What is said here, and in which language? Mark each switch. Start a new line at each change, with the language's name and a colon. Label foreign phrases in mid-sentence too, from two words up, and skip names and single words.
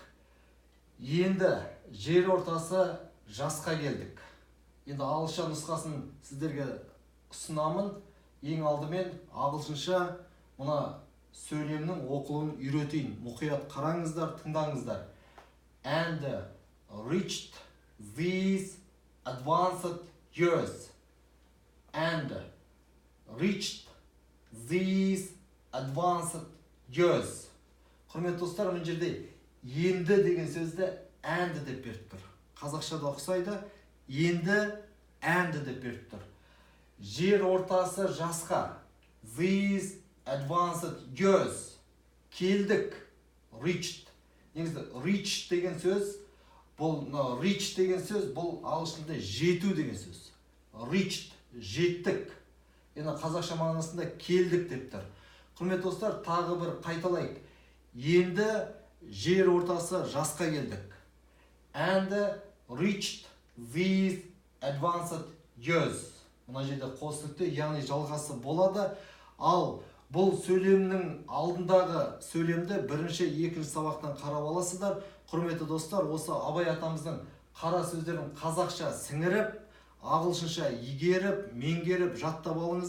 Kazakh: Енді жер ортасы жасқа келдік. Енді ағылшынша нұсқасын сіздерге ұсынамын. Ең алдымен ағылшынша мына сөйлемнің оқылуын үйретейін. Мұқият қараңыздар, тыңдаңыздар.
English: And reached these advanced years. And reached these advanced years.
Kazakh: Құрметті достар, мен жерде енді деген сөзді and деп беріп тұр. Қазақшада ұқсайды, енді and деп беріп тұр. Жер ортасы жасқа.
English: These advanced years.
Kazakh: Келдік. Reached. Негізі reach деген сөз, бұл reach деген сөз, бұл ағылшында жету деген сөз. Reached, жеттік. Енді қазақша мағынасында келдік деп тұр. Құрметті достар, тағы бір қайталайық. Енді жер ортасы жасқа келдік.
English: And reached these advanced years.
Kazakh: Мына жерде қосылықты, яғни жалғасы болады. Ал бұл сөйлемнің алдындағы сөйлемді бірінші, екінші сабақтан қарап аласыздар. Құрметті достар, осы Абай атамыздың қара сөздерін қазақша сіңіріп, ағылшынша игеріп, меңгеріп, жаттап алыңыздар.